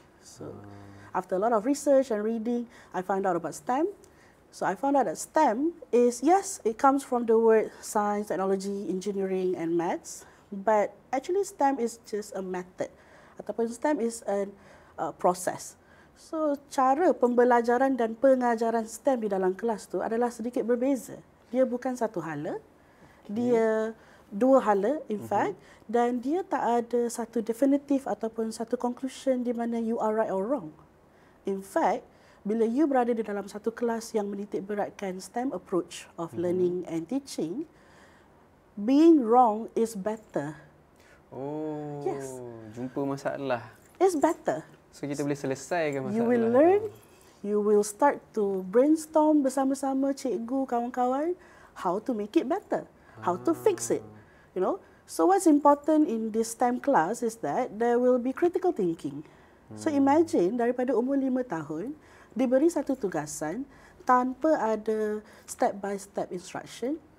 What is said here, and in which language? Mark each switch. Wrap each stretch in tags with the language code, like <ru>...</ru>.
<en>So after a lot of research and reading, I found out about STEM. So I found out that STEM is, yes, it comes from the word science, technology, engineering and maths, but actually STEM is just a method ataupun STEM is a process.</en> <ms>So cara pembelajaran dan pengajaran STEM di dalam kelas tu adalah sedikit berbeza. Dia bukan satu hala, dia dua hala</ms> <en>in fact,</en> <ms>dan dia tak ada satu definitif ataupun satu conclusion di mana</ms> <en>you are right or wrong. In fact,</en> <ms>bila</ms> <en>you</en> <ms>berada di dalam satu kelas yang menitik beratkan</ms> <en>STEM approach of learning and teaching, being wrong is better. Oh, yes.</en> <ms>Jumpa masalah.</ms> <en>It's better.</en> <ms>So kita boleh selesaikan masalah.</ms> <en>You will learn, you will start to brainstorm</en> <ms>bersama-sama cikgu, kawan-kawan,</ms> <en>how to make it better, how to fix it, you know. So what's important in this STEM class is that there will be critical thinking.</en> <ms>So imagine daripada umur 5 tahun, diberi satu tugasan tanpa ada step-by-step instruction.</ms>